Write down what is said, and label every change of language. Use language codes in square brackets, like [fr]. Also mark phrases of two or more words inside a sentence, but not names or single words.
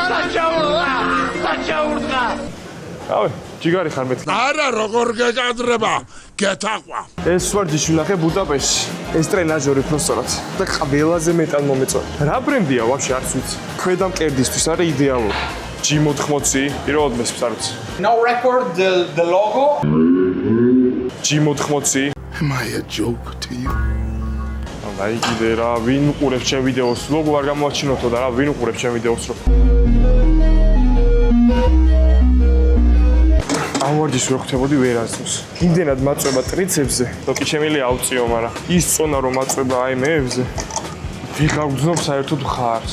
[ka] ავე, ჯიგარი ხარ მეთქი. არა როგორ გეკადრება გეთაყვა ეს ვარჯიში ვნახე ბუდაპეშტში. ეს ტრენაჟერი პროსტორად და ყველაზე მეტად მომეწონა. რა ბრენდია ვაფშე არც ვიცი. ქვედა მკერდისთვის არის იდეალური. G80 პირველად მესმის არ ვიცი. [en] No record the logo. G80 Am I a joke to you? [ka] აი კიდე რა, ვინ უყურებს ჩემ ვიდეოს, ლოგო არ გამოაჩინოთო და რა, ვინ უყურებს ჩემ ვიდეოს რო. ამ ვარჯიშს რო ხვდებოდი ვერასდროს. იმდენად მაწვება ტრიცეპსზე, რომ კი შემიძლია ავწიო, მაგრამ ის წონა რომ მაწვება აი მეებზე, ვიღარ გძნობ საერთოდ ხარს.